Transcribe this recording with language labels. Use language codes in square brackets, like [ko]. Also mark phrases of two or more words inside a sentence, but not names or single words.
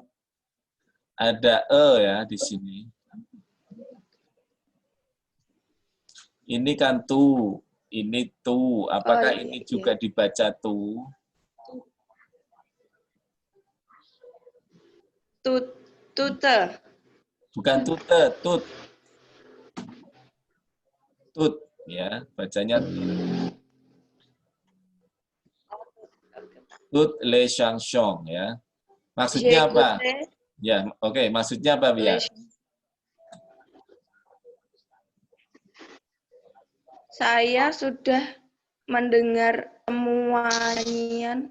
[id] Ada ya di sini. Ini kan tu, ini tu. Apakah ini juga dibaca tu? Tute. Bukan tute, tut. Tut, ya, bacanya tut. [fr] Tut le chansons, [id] ya. Maksudnya apa? Ya, oke. Maksudnya apa, Bia? Saya sudah mendengar semua nyanyian.